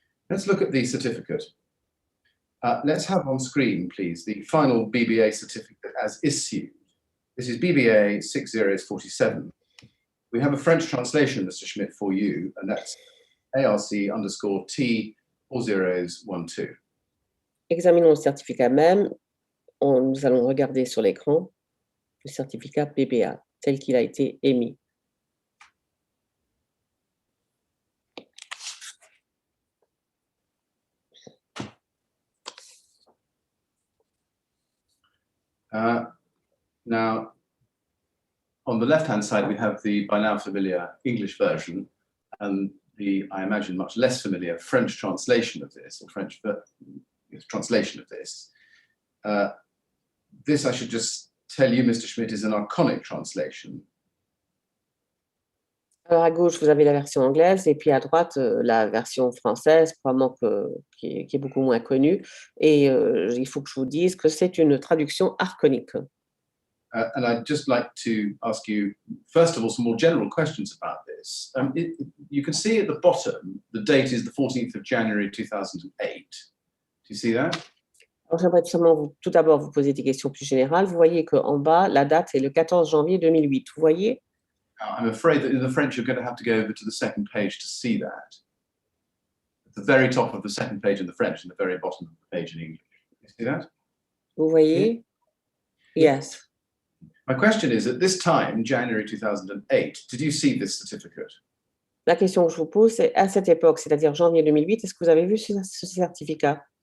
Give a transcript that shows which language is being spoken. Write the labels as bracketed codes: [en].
[en] Let's look at the certificate. Let's have on screen, please, the final BBA certificate as issued. This is BBA 6047. We have a French translation, Mr. Schmidt, for you, and that's ARC_T4012. [fr] Examinons le certificat même. Nous allons regarder sur l'écran le certificat BBA tel qu'il a été émis. [en] Now, on the left-hand side, we have the by now familiar English version and the, I imagine, much less familiar French translation of this, or French translation of this. This, I should just tell you, Mr. Schmidt, is an Arconic translation. [fr] Alors à gauche, vous avez la version anglaise et puis à droite, la version française, probablement qui est beaucoup moins connue. Et il faut que je vous dise que c'est une traduction arconique. [en] And I'd just like to ask you, first of all, some more general questions about this. You can see at the bottom, the date is the 14th of January 2008. Do you see that? [fr] Alors j'aimerais seulement tout d'abord vous poser des questions plus générales. Vous voyez qu'en bas, la date est le 14 janvier 2008. Vous voyez? [en] I'm afraid that in the French, you're going to have to go over to the second page to see that. At the very top of the second page in the French and the very bottom of the page in English. You see that? [fr] Vous voyez? [en] Yes. My question is, at this time, January 2008, did you see this certificate? [fr] La question que je vous pose, c'est à cette époque, c'est-à-dire janvier 2008, est-ce que vous avez vu ce certificat?